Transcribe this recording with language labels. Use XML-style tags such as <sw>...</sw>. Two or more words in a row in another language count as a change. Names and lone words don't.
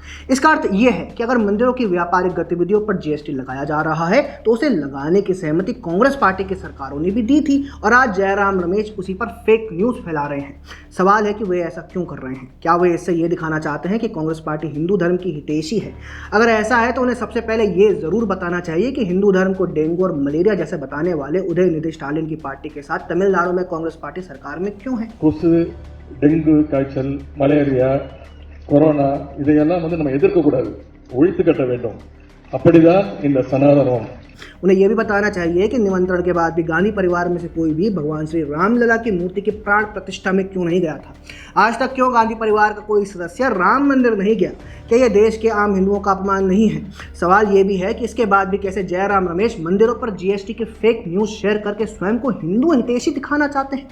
<hi>इसका अर्थ यह है कि अगर मंदिरों की व्यापारिक गतिविधियों पर जीएसटी लगाया जा रहा है तो उसे लगाने की सहमति कांग्रेस पार्टी की सरकारों ने भी दी थी और आज जयराम रमेश उसी पर</hi> <en>fake news</en> <hi>फैला रहे हैं। सवाल है कि वे ऐसा क्यों कर रहे हैं? क्या वे इससे ये दिखाना चाहते हैं कि कांग्रेस पार्टी हिंदू धर्म की हितैषी है? अगर ऐसा है तो उन्हें सबसे पहले ये जरूर बताना चाहिए कि हिंदू धर्म को डेंगू और मलेरिया जैसे बताने वाले उदयनिधि स्टालिन की पार्टी के साथ तमिलनाडु में कांग्रेस पार्टी सरकार में क्यों है।</hi> <ta>டெங்கு காய்ச்சல், மலேரியா, கொரோனா இதையெல்லாம் நம்ம எதிர்க்கக்கூடாது, ஒழித்து கட்ட வேண்டும். அப்படிதான் இந்த சனாதனம்.</ta> <hi>उन्हें यह भी बताना चाहिए कि निमंत्रण के बाद भी गांधी परिवार में से कोई भी भगवान श्री रामलला की मूर्ति की प्राण प्रतिष्ठा में क्यों नहीं गया था? आज तक क्यों गांधी परिवार का कोई सदस्य राम मंदिर नहीं गया? क्या यह देश के आम हिंदुओं का अपमान नहीं है? सवाल यह भी है कि इसके बाद भी कैसे जयराम रमेश मंदिरों पर जीएसटी के</hi> <en>fake news</en> <hi>शेयर करके स्वयं को हिंदू हितैषी दिखाना चाहते हैं।</hi>